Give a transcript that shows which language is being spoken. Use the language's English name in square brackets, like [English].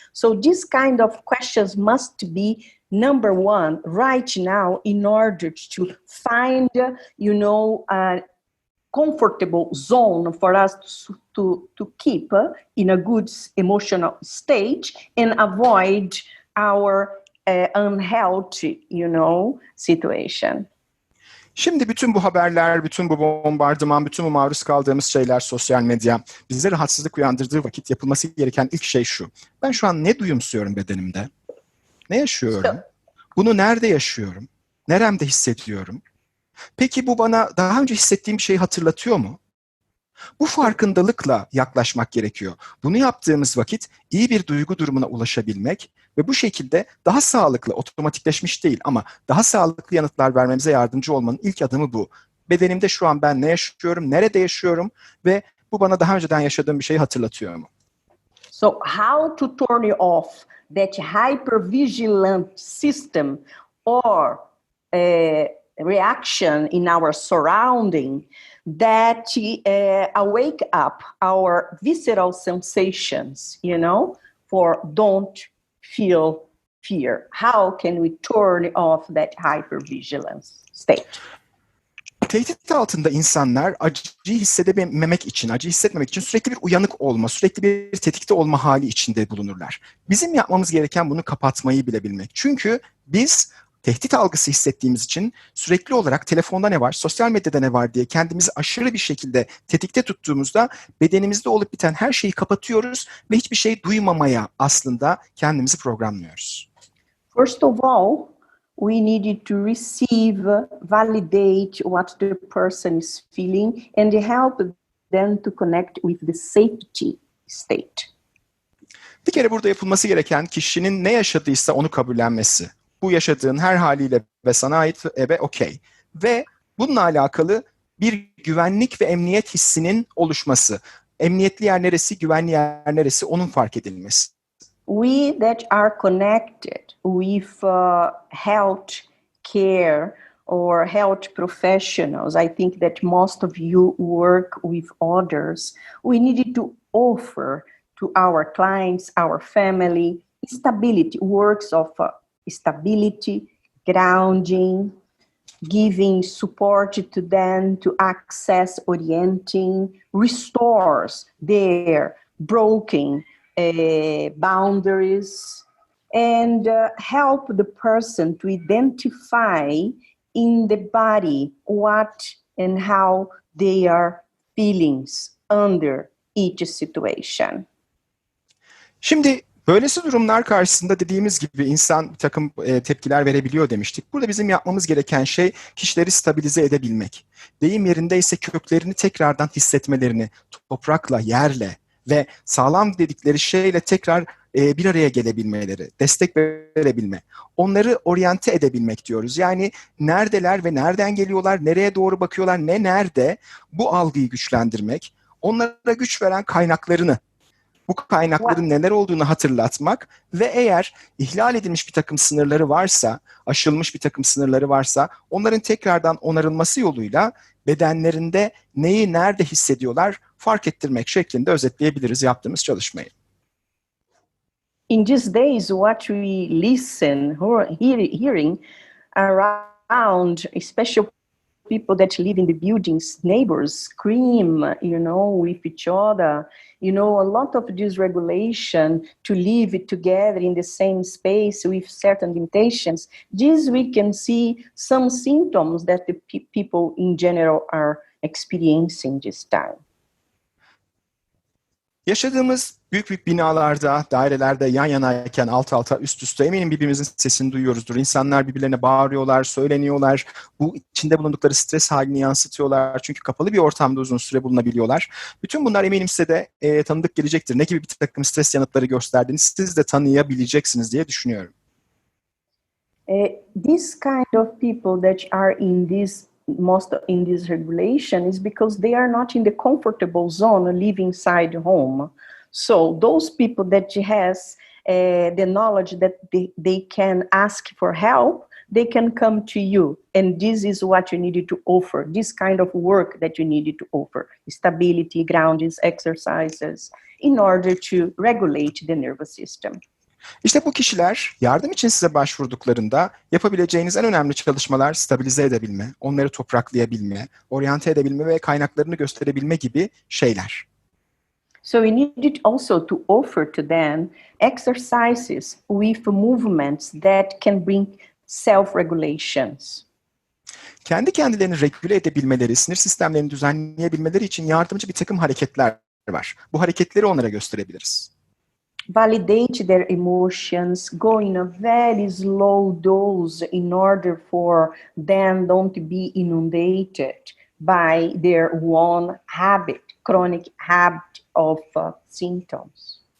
[English] So this kind of questions must be number one right now in order to find, a comfortable zone for us to keep in a good emotional state and avoid our unhealthy, situation. [Turkish] Şimdi bütün bu haberler, bütün bu bombardıman, bütün bu maruz kaldığımız şeyler, sosyal medya bize rahatsızlık uyandırdığı vakit yapılması gereken ilk şey şu. Ben şu an ne duyumsuyorum bedenimde? Ne yaşıyorum? Bunu nerede yaşıyorum? Neremde hissediyorum? Peki bu bana daha önce hissettiğim bir şeyi hatırlatıyor mu? Bu farkındalıkla yaklaşmak gerekiyor. Bunu yaptığımız vakit iyi bir duygu durumuna ulaşabilmek ve bu şekilde daha sağlıklı, otomatikleşmiş değil ama daha sağlıklı yanıtlar vermemize yardımcı olmanın ilk adımı bu. Bedenimde şu an ben ne yaşıyorum, nerede yaşıyorum ve bu bana daha önceden yaşadığım bir şeyi hatırlatıyor mu? [English] So how to turn off that hypervigilant system or reaction in our surrounding that wake up our visceral sensations, for don't feel fear. How can we turn off that hypervigilance state? [Turkish] Tehdit altında insanlar acıyı hissedememek için, acı hissetmemek için sürekli bir uyanık olma, sürekli bir tetikte olma hali içinde bulunurlar. Bizim yapmamız gereken bunu kapatmayı bilebilmek. Çünkü biz tehdit algısı hissettiğimiz için sürekli olarak telefonda ne var, sosyal medyada ne var diye kendimizi aşırı bir şekilde tetikte tuttuğumuzda bedenimizde olup biten her şeyi kapatıyoruz ve hiçbir şey duymamaya aslında kendimizi programlıyoruz. [English] First of all, we needed to receive, validate what the person is feeling and help them to connect with the safety state. [Turkish] Bir kere burada yapılması gereken kişinin ne yaşadıysa onu kabullenmesi. Bu yaşadığın her haliyle ve sana ait ve okey. Ve bununla alakalı bir güvenlik ve emniyet hissinin oluşması. Emniyetli yer neresi, güvenli yer neresi onun fark edilmesi. [English] we that are connected with health care or health professionals, I think that most of you work with others, we need to offer to our clients, our family, stability, works of stability, grounding, giving support to them to access orienting, restores their broken boundaries, and help the person to identify in the body what and how they are feeling under each situation. [Turkish] Şimdi böylesi durumlar karşısında dediğimiz gibi insan bir takım tepkiler verebiliyor demiştik. Burada bizim yapmamız gereken şey kişileri stabilize edebilmek. Deyim yerindeyse köklerini tekrardan hissetmelerini, toprakla, yerle ve sağlam dedikleri şeyle tekrar bir araya gelebilmeleri, destek verebilme, onları oryante edebilmek diyoruz. Yani neredeler ve nereden geliyorlar, nereye doğru bakıyorlar, ne nerede, bu algıyı güçlendirmek, onlara güç veren kaynaklarını, bu kaynakların neler olduğunu hatırlatmak ve eğer ihlal edilmiş bir takım sınırları varsa, aşılmış bir takım sınırları varsa onların tekrardan onarılması yoluyla bedenlerinde neyi nerede hissediyorlar fark ettirmek şeklinde özetleyebiliriz yaptığımız çalışmayı. [English] In these days, what we listen, hearing around, especially people that live in the buildings, neighbors scream, with each other. A lot of dysregulation to live together in the same space with certain limitations. This we can see some symptoms that the people in general are experiencing this time. [Turkish] Yaşadığımız büyük binalarda, dairelerde yan yanayken alt alta üst üste eminim birbirimizin sesini duyuyoruzdur. İnsanlar birbirlerine bağırıyorlar, söyleniyorlar. Bu içinde bulundukları stres halini yansıtıyorlar. Çünkü kapalı bir ortamda uzun süre bulunabiliyorlar. Bütün bunlar eminim size de tanıdık gelecektir. Ne gibi bir takım stres yanıtları gösterdiğini siz de tanıyabileceksiniz diye düşünüyorum. [English] This kind of people that are most in this regulation is because they are not in the comfortable zone living inside home. So those people that has the knowledge that they can ask for help, they can come to you. And this is what you needed to offer, this kind of work that you needed to offer, stability, groundings, exercises, in order to regulate the nervous system. [Turkish] İşte bu kişiler yardım için size başvurduklarında yapabileceğiniz en önemli çalışmalar stabilize edebilme, onları topraklayabilme, oryante edebilme ve kaynaklarını gösterebilme gibi şeyler. [English] So we needed also to offer to them exercises with movements that can bring self-regulations. [Turkish] Kendi kendilerini regüle edebilmeleri, sinir sistemlerini düzenleyebilmeleri için yardımcı bir takım hareketler var. Bu hareketleri onlara gösterebiliriz. [English] Validate their emotions, go in a very slow dose in order for them don't be inundated by their own habit, chronic habit of symptoms.